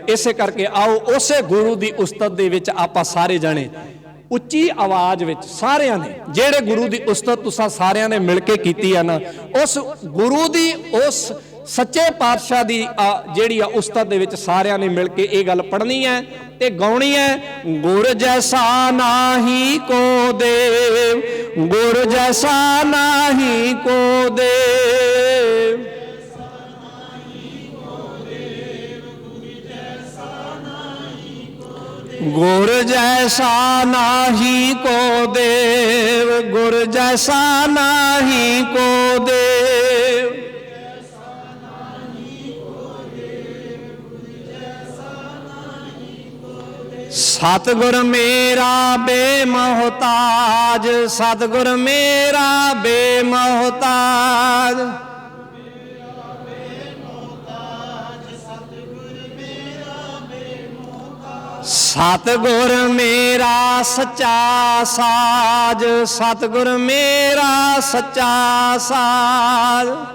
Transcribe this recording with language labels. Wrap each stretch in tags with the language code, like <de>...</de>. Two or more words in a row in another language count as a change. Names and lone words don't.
<pa>ਇਸੇ ਕਰਕੇ ਆਓ ਉਸੇ ਗੁਰੂ ਦੀ ਉਸਤਤ ਦੇ ਵਿੱਚ ਆਪਾਂ ਸਾਰੇ ਜਾਣੇ ਉੱਚੀ ਆਵਾਜ਼ ਵਿੱਚ ਸਾਰਿਆਂ ਨੇ, ਜਿਹੜੇ ਗੁਰੂ ਦੀ ਉਸਤਤ ਤੁਸੀਂ ਸਾਰਿਆਂ ਨੇ ਮਿਲ ਕੇ ਕੀਤੀ ਆ ਨਾ, ਉਸ ਗੁਰੂ ਦੀ, ਉਸ ਸੱਚੇ ਪਾਤਸ਼ਾਹ ਦੀ ਜਿਹੜੀ ਆ ਉਸਤਤ ਦੇ ਵਿੱਚ ਸਾਰਿਆਂ ਨੇ ਮਿਲ ਕੇ ਇਹ ਗੱਲ ਪੜ੍ਹਨੀ ਹੈ ਤੇ ਗਾਉਣੀ ਹੈ। ਗੁਰ ਜੈਸਾ ਨਾਹੀ ਕੋ ਦੇਵ, ਗੁਰ ਜੈਸਾ ਨਾਹੀ ਕੋ ਦੇਵ, ਗੁਰ ਜੈਸਾ ਨਾਹੀ ਕੋ ਦੇਵ, ਗੁਰ ਜੈਸਾ ਨਾਹੀ ਕੋ ਦੇਵ। ਸਤਿਗੁਰ ਮੇਰਾ ਬੇਮੁਹਤਾਜ, ਸਤਿਗੁਰ ਮੇਰਾ ਬੇਮੁਹਤਾਜ, ਸਤਿਗੁਰ ਮੇਰਾ ਸੱਚਾ ਸਾਜ, ਸਤਿਗੁਰ ਮੇਰਾ ਸੱਚਾ ਸਾਜ,</pa>